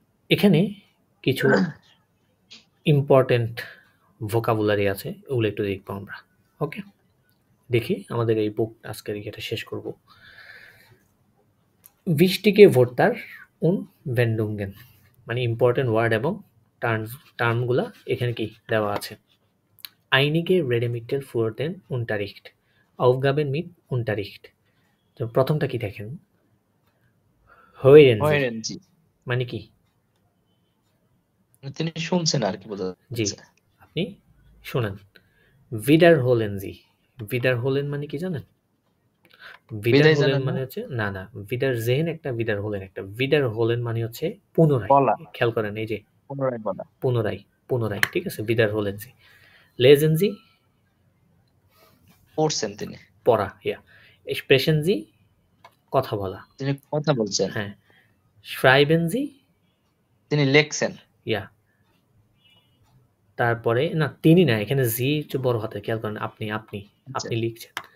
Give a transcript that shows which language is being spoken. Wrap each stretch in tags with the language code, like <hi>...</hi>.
<bn>এখানে কিছু important vocabulary আছে, ওগুলো একটু দেখবো আমরা। ওকে, দেখি আমাদের এই বুক আজকের ইয়েটা শেষ করব।</bn> <de>wichtige Wörter und Wendungen,</de> <bn>মানে ইম্পর্টেন্ট ওয়ার্ড এবং টার্মগুলা এখানে কি দেওয়া আছে।</bn> <de>einige Redewendungen für den Unterricht, Aufgaben mit Unterricht।</de> <bn>তো প্রথমটা কি দেখেন?</bn> <de>hören Sie,</de> <bn>মানে কি? তিনি শুনছেন আর কি বোঝা জি, যাচ্ছে। আপনি শুনেন।</bn> <de>wiederholen Sie, wiederholen</de> <bn>মানে কি জানেন? বিদায়</bn> <de>wiederholen</de> <bn>জানেন না? মানে হচ্ছে, না না, wiedersehen একটা, wiederholen একটা। wiederholen মানে হচ্ছে পুনরায়, বলা, খেয়াল করেন এই যে পুনরায় বলা। পুনরায়, ঠিক আছে?</bn> <de>wiederholen Sie, lesen Sie</de> <bn>পড়ছেন তিনি, পড়া, ইয়া,</bn> <de>sprechen Sie</de> <bn>কথা বলা, তিনি কথা বলছেন,</bn> <de>হ্যাঁ, schreiben Sie</de> <bn>তিনি লেখছেন। ইয়া, তারপরে না তিনি না, এখানে জি হচ্ছে বড় হাতে, খেয়াল করেন, আপনি আপনি লিখছেন।</bn>